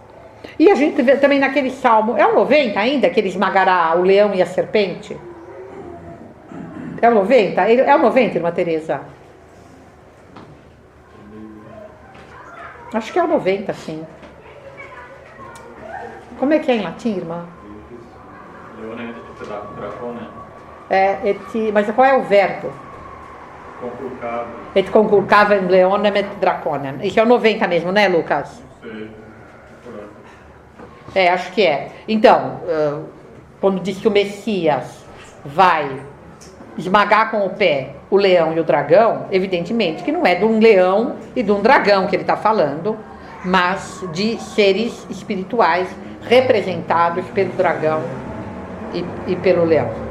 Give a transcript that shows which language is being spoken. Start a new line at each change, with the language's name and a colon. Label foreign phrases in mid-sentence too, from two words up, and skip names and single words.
Portuguese: E a gente vê também naquele salmo, é o 90 ainda, que ele esmagará o leão e a serpente? É o 90? É o 90, irmã Teresa? Acho que é o 90, sim. Como é que é em latim, irmã?
Latin: Leone et dracone.
Portuguese: Mas qual é o verbo? Conculcado.
Latin: Et conculcavem leonem et draconem.
Portuguese: Isso é o 90 mesmo, né, Lucas? Sei. Acho que é. Então, quando diz que o Messias vai esmagar com o pé o leão e o dragão, evidentemente que não é de um leão e de um dragão que ele está falando, mas de seres espirituais representados pelo dragão e pelo leão.